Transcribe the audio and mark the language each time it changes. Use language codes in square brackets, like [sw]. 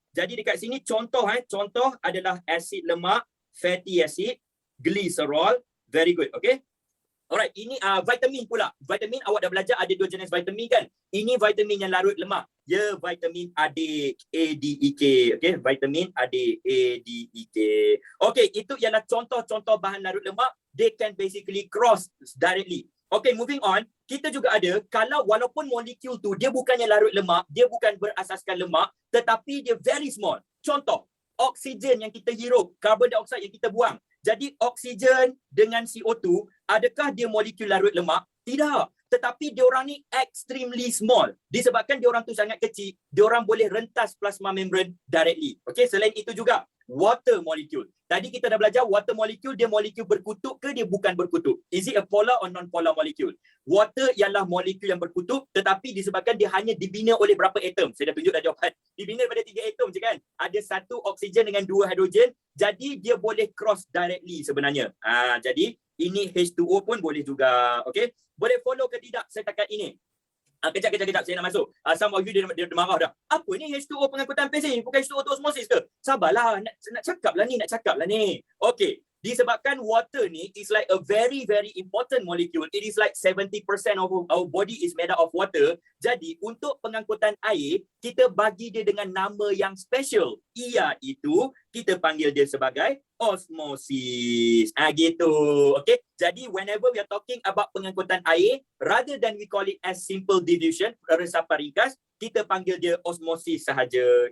[ms] Jadi dekat sini contoh adalah asid lemak, fatty acid, glycerol. [en] Very good. [ms] Okay? Alright, ini vitamin pula. Vitamin awak dah belajar ada dua jenis vitamin kan? Ini vitamin yang larut lemak. Ya, vitamin adik ADEK. Okay, vitamin adik ADEK. Okay, itu ialah contoh-contoh bahan larut lemak. [en] They can basically cross directly. [ms] Okay, [en] moving on. [ms] Kita juga ada, kalau walaupun molekul tu dia bukannya larut lemak, dia bukan berasaskan lemak, tetapi dia [en] very small. [ms] Contoh, oksigen yang kita hirup, karbon dioksida yang kita buang. Jadi oksigen dengan CO2, adakah dia molekul larut lemak? Tidak. Tetapi diorang ni [en] extremely small. [ms] Disebabkan diorang tu sangat kecil, diorang boleh rentas plasma membrane directly. Okay, selain itu juga, water molecule. Tadi kita dah belajar water molecule, dia molekul berkutub ke dia bukan berkutub? [en] Is it a polar or non-polar molecule? [ms] Water ialah molekul yang berkutub, tetapi disebabkan dia hanya dibina oleh berapa atom? Saya dah tunjuk dah jawapan. Dibina pada 3 atom je kan? Ada 1 oksigen dengan 2 hidrogen. Jadi dia boleh cross directly sebenarnya. Jadi ini H2O pun boleh juga. Okay? Boleh follow ke tidak setakat ini? Kejap, saya nak masuk. [en] Some of you [ms] dia marah dah. Apa ni H2O pengangkutan pasif? Bukan H2O tu osmosis ke? Sabarlah, nak cakap lah ni. Okay. [en] Disebabkan water ni is like a very, very important molecule. It is like 70% of our body is made up of water. [ms] Jadi, untuk pengangkutan air, kita bagi dia dengan nama yang special. Iaitu, kita panggil dia sebagai osmosis. Gitu. Okay. Jadi, [en] whenever we are talking about [ms] pengangkutan air, [en] rather than we call it as simple diffusion, [ms] resapan ringkas, kita panggil dia osmosis sahaja.